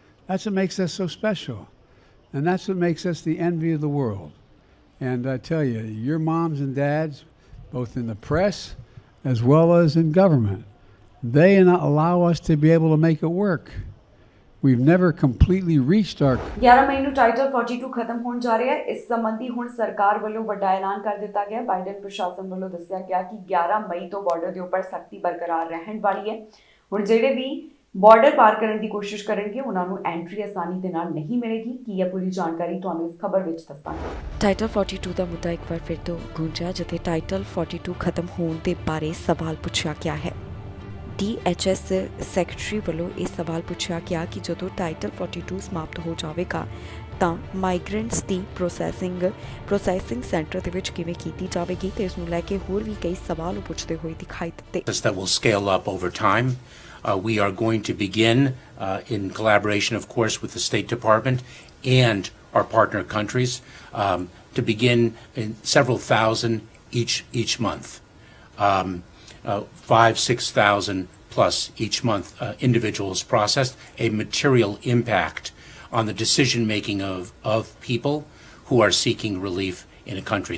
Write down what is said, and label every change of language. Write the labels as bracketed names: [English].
[English] That's what makes us so special. And that's what makes us the envy of the world. And I tell you, your moms and dads, both in the press as well as in government, they allow us to be able to make it work. We've never completely reached our [Punjabi] 11 मई ਨੂੰ title 42 ਖਤਮ ਹੋਣ ਜਾ ਰਿਹਾ ਹੈ। ਇਸ ਸੰਬੰਧੀ ਹੁਣ ਸਰਕਾਰ ਵੱਲੋਂ ਵੱਡਾ ਐਲਾਨ ਕਰ ਦਿੱਤਾ ਗਿਆ। ਬਾਈਡਨ ਪ੍ਰਸ਼ਾਸਨ ਵੱਲੋਂ ਦੱਸਿਆ ਗਿਆ ਕਿ 11 ਮਈ ਤੋਂ ਬਾਰਡਰ ਦੇ ਉੱਪਰ ਸਖਤੀ ਬਰਕਰਾਰ ਰਹਿਣ ਵਾਲੀ ਹੈ। ਹੁਣ ਜਿਹੜੇ ਵੀ ਬਾਰਡਰ ਪਾਰ ਕਰਨ ਦੀ ਕੋਸ਼ਿਸ਼ ਕਰਨਗੇ ਉਹਨਾਂ ਨੂੰ ਐਂਟਰੀ ਆਸਾਨੀ ਦੇ ਨਾਲ ਨਹੀਂ ਮਿਲੇਗੀ। ਕੀ ਹੈ ਪੂਰੀ ਜਾਣਕਾਰੀ ਤੁਹਾਨੂੰ ਇਸ ਖਬਰ ਵਿੱਚ ਦੱਸਾਂਗੇ। ਟਾਈਟਲ 42 ਦਾ ਮੁੱਦਾ ਇੱਕ ਵਾਰ ਫਿਰ ਤੋਂ ਗੂੰਜਿਆ, ਜਿੱਥੇ ਟਾਈਟਲ 42 ਖਤਮ ਹੋਣ ਦੇ ਬਾਰੇ ਸਵਾਲ ਪੁੱਛਿਆ ਗਿਆ ਹੈ। DHS ਸੈਕਟਰੀ ਵੱਲੋਂ ਇਹ ਸਵਾਲ ਪੁੱਛਿਆ ਗਿਆ ਕਿ ਜਦੋਂ ਟਾਈਟਲ 42 ਸਮਾਪਤ ਹੋ ਜਾਵੇਗਾ ਤਾਂ ਮਾਈਗ੍ਰੈਂਟਸ ਦੀ ਪ੍ਰੋਸੈਸਿੰਗ ਸੈਂਟਰ ਦੇ ਵਿੱਚ ਕਿਵੇਂ ਕੀਤੀ ਜਾਵੇਗੀ ਤੇ ਇਸ ਨੂੰ ਲੈ ਕੇ ਹੋਰ ਵੀ ਕਈ ਸਵਾਲ ਪੁੱਛਦੇ ਹੋਏ ਦਿਖਾਈ ਦਿੱਤੇ। [English] That will scale up over time. We are going to begin in collaboration, of course, with the State Department and our partner countries to begin in several thousand each month. 5,000-6,000 plus each month individuals processed, a material impact on the decision making of people who are seeking relief in a country.